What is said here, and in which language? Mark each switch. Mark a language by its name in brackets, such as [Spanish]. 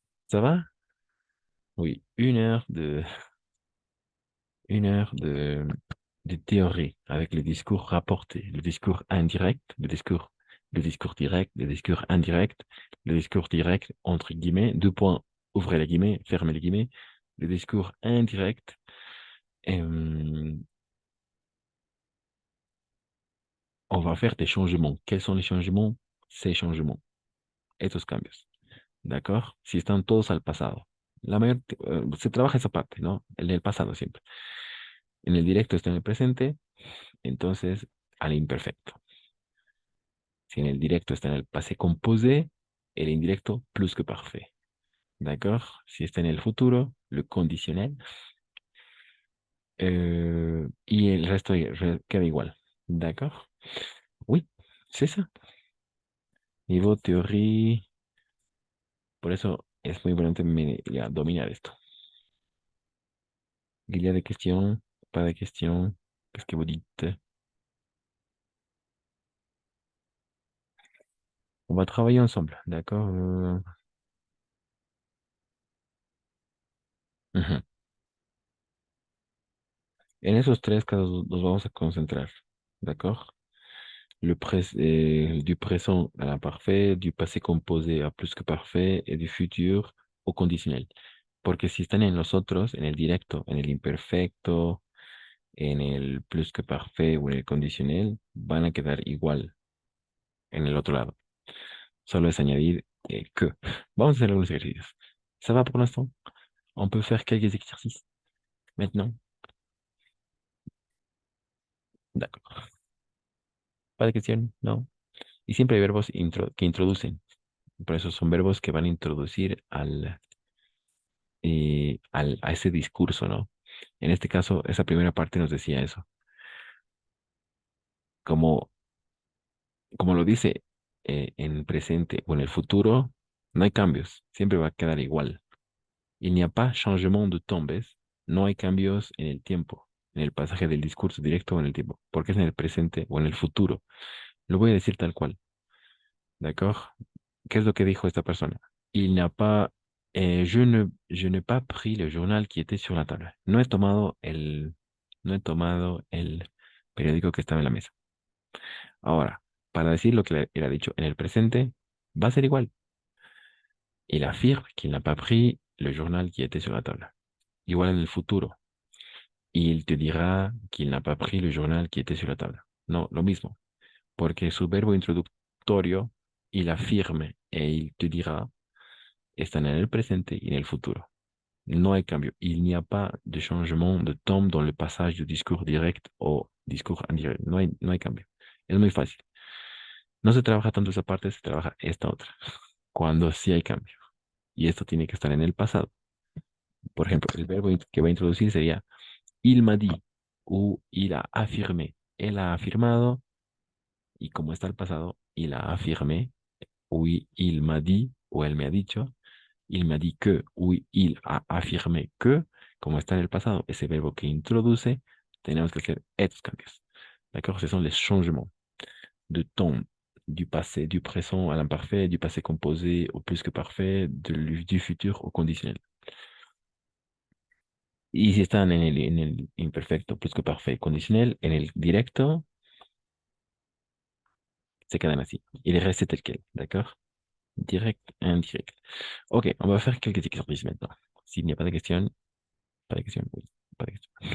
[French] Ça va? Oui, une heure de théorie avec le discours rapporté, le discours indirect, le discours direct, le discours indirect, le discours direct, entre guillemets, deux points, ouvrez les guillemets, fermez les guillemets, le discours indirect. On va faire des changements. Quels sont les changements? Ces changements, [Spanish] estos cambios. [French] ¿D'accord? [Spanish] Si están todos al pasado. Se trabaja esa parte, ¿no? El del pasado siempre. En el directo está en el presente, entonces al imperfecto. Si en el directo está en el passé composé, el indirecto plus que parfait. ¿D'accord? Si está en el futuro, le conditionnel. Y el resto queda igual. ¿D'accord? [French] Oui, c'est ça. Niveau théorie. [Spanish] Por eso es muy importante dominar esto. [French] Il y a des questions, pas de questions. Qu'est-ce que vous dites? On va travailler ensemble, d'accord? Ujú. [Spanish] En esos tres casos nos vamos a concentrar, d'accord? [French] Du présent à l'imparfait, du passé composé à plus que parfait et du futur au conditionnel. [Spanish] Porque si están en los otros, en el directo, en el imperfecto, en el plus que parfait o en el condicional, van a quedar igual en el otro lado. Solo es añadir que. Vamos a hacer algunos ejercicios. [French] Ça va pour l'instant? On peut faire quelques exercices maintenant. [Spanish] D'accord. ¿Pas de cuestión? No. Y siempre hay verbos que introducen. Por eso son verbos que van a introducir a ese discurso, ¿no? En este caso, esa primera parte nos decía eso. Como, como lo dice en presente o en el futuro, no hay cambios. Siempre va a quedar igual. [French] Il n'y a pas changement de temps, [Spanish] ¿ves? No hay cambios en el tiempo, en el pasaje del discurso directo o en el tiempo, porque es en el presente o en el futuro. Lo voy a decir tal cual. ¿D'accord? ¿Qué es lo que dijo esta persona? [French] Il n'a pas, je n'ai pas pris le journal qui était sur la table. [Spanish] No he tomado el periódico que estaba en la mesa. Ahora, para decir lo que le ha dicho en el presente, va a ser igual. [French] Il affirme qu'il n'a pas pris le journal qui était sur la table. [Spanish] Igual en el futuro. [French] Il te dira qu'il n'a pas pris le journal qui était sur la table. [Spanish] No, lo mismo. Porque su verbo introductorio, [French] il affirme et il te dira, [Spanish] están en el presente y en el futuro. No hay cambio. [French] Il n'y a pas de changement de temps dans le passage du discours direct au discours indirect. [Spanish] No hay cambio. Es muy fácil. No se trabaja tanto esa parte, se trabaja esta otra. Cuando sí hay cambio. Y esto tiene que estar en el pasado. Por ejemplo, el verbo que va a introducir sería il m'a dit o il a affirmé. Él ha afirmado y como está el pasado, [French] il a affirmé [Spanish] o [French] il m'a dit [Spanish] o él me ha dicho. [French] Il m'a dit que [Spanish] o [French] il a affirmé que, [Spanish] como está en el pasado, ese verbo que introduce tenemos que hacer estos cambios. [French] D'accord? Ce sont les changements de temps du passé, du présent à l'imparfait, du passé composé au plus que parfait, du futur au conditionnel. [Spanish] Y si están en el imperfecto, plus que parfait, condicional, en el directo, se quedan así. [French] Y le reste tel quel, d'accord? Direct, indirect. Ok, on va faire quelques exercices maintenant. S'il n'y a pas de questions, pas de questions, oui, pas de questions.